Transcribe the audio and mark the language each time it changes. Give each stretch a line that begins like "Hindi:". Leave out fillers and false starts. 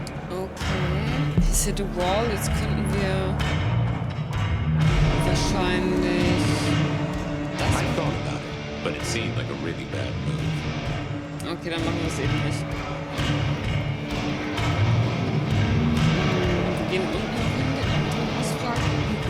English: Okay. Hit a wall.
German: Jetzt könnten wir wahrscheinlich.
English: I thought about it, but it seemed like a really bad move.
German: Okay, dann machen wir es eben nicht. Wir gehen unten noch hin, den anderen ausfragen.